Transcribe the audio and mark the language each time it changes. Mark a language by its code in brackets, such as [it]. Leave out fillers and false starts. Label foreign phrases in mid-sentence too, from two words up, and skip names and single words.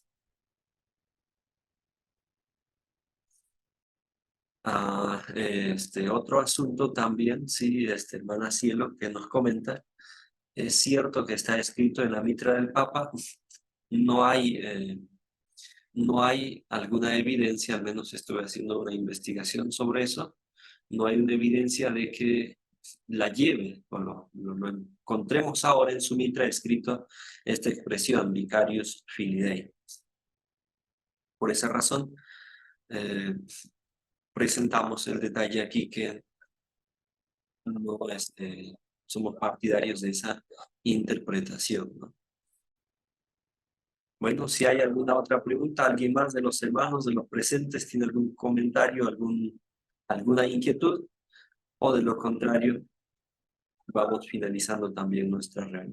[es] Otro asunto también, sí, hermana Cielo, que nos comenta, es cierto que está escrito en la mitra del Papa, no hay, no hay alguna evidencia, al menos estuve haciendo una investigación sobre eso, no hay una evidencia de que la lleve, o lo encontremos ahora en su mitra escrito esta expresión, [la] vicarius filii Dei. [es] Por esa razón, eh, presentamos el detalle aquí que no somos partidarios de esa interpretación, ¿no? Bueno, si hay alguna otra pregunta, alguien más de los hermanos, de los presentes, tiene algún comentario, alguna inquietud, o de lo contrario, vamos finalizando también nuestra reunión.